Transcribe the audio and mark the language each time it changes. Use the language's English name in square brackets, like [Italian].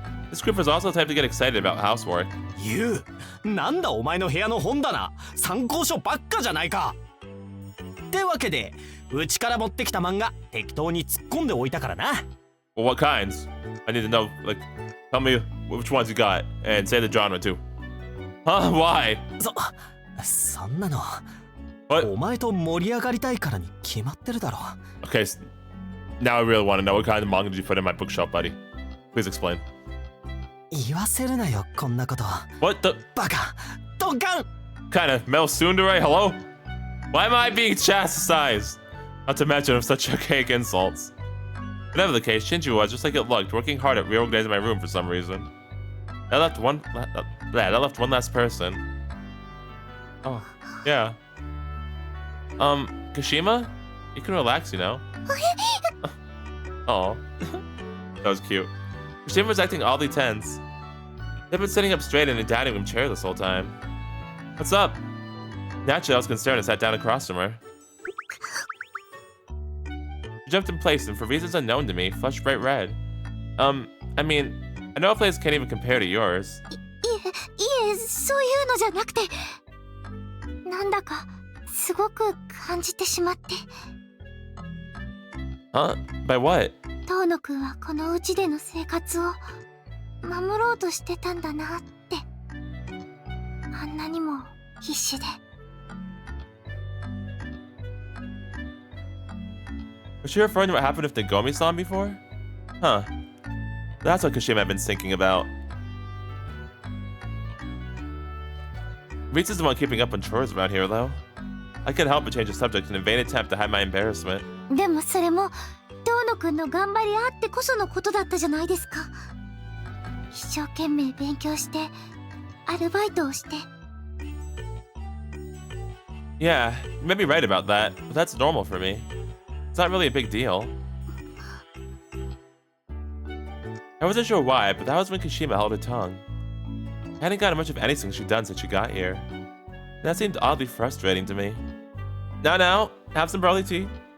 [English] This group is also the type to get excited about housework. [Japanese] ユウ、なんだお前の部屋の本棚、参考書ばっかじゃないか。ってわけでうちから持ってきた漫画適当に突っ込んでおいたからな。 [English] Well, what kinds? I need to know, like, tell me which ones you got, and say the genre too. Huh? Why? [Japanese] そんなの [English] What? [Japanese] お前と盛り上がりたいからに決まってるだろ。 [English] Okay, now I really want to know what kind of manga did you put in my bookshelf, buddy? Please explain. [Japanese] 言わせるなよこんなこと。 [English] What the? [Japanese] バカ、ドンカン。 [English] Kind of male tsundere? Hello? Why am I being chastised? Not to mention of such archaic insults. Whatever the case, Shinju was, just like it looked, working hard at reorganizing my room for some reason. That left one last person. Oh, yeah. Kashima? You can relax, you know. Oh, that was cute. Kashima was acting oddly tense. They've been sitting up straight in a dining room chair this whole time. What's up? Naturally, I was concerned and sat down across from her. She jumped in place and, for reasons unknown to me, flushed bright red. I mean, I know a place can't even compare to yours. [Japanese] いえ、そういうのじゃなくて、なんだかすごく感じてしまって。 [English] Huh? By what? [Japanese] 遠野くんはこのうちでの生活を守ろうとしてたんだなって。あんなにも必死で。 [English] Was she referring to what happened with Nagomi-san before? Huh. That's what Kashima had been thinking about. Ritsu's the one keeping up on chores around here, though. I couldn't help but change the subject in a vain attempt to hide my embarrassment. [Japanese] でもそれも遠野くんの頑張りあってこそのことだったじゃないですか。一生懸命勉強してアルバイトをして。 [English] Yeah, you may be right about that, but that's normal for me. It's not really a big deal. I wasn't sure why, but that was when Kashima held her tongue. I hadn't gotten much of anything she'd done since she got here. And that seemed oddly frustrating to me. Now, have some barley tea.